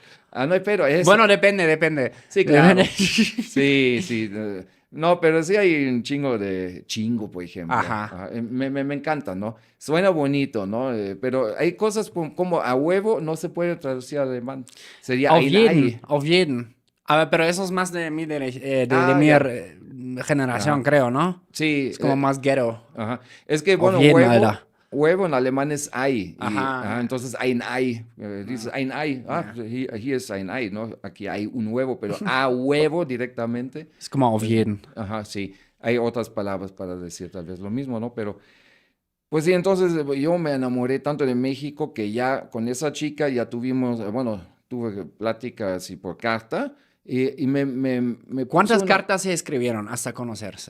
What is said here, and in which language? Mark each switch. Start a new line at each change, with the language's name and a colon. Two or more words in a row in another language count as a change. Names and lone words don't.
Spanish: Ah, no hay pero, eso. Bueno, depende. Sí, Depende. claro. Sí, sí. No, pero sí hay un chingo de chingo, por ejemplo. Ajá. Ajá, me encanta, ¿no? Suena bonito, ¿no? Pero hay cosas como a huevo no se puede traducir al alemán. Sería
German: Auf ein jeden, Ei. auf jeden.
Spanish: A ver, pero eso es más de de Ah, mi ya. generación, Ajá. creo, ¿no? Sí, Es como más ghetto. ajá. Es que,
German: Auf
Spanish: bueno,
German: jeden, Alter.
Spanish: huevo en alemán es Ei. Y, Ajá. entonces
German: ein Ei.
Spanish: Dices Ah,
German: ein Ei. Ah,
Spanish: ya. pues aquí es
German: ein Ei,
Spanish: ¿no? Aquí hay un huevo, pero a huevo directamente. Es como
German: auf jeden.
Spanish: Ajá, sí. Hay otras palabras para decir tal vez lo mismo, ¿no? Pero, pues sí, entonces yo me enamoré tanto de México que ya con esa chica ya tuvimos, bueno, tuve pláticas y por carta y me puso ¿Cuántas una, cartas se escribieron hasta conocerse?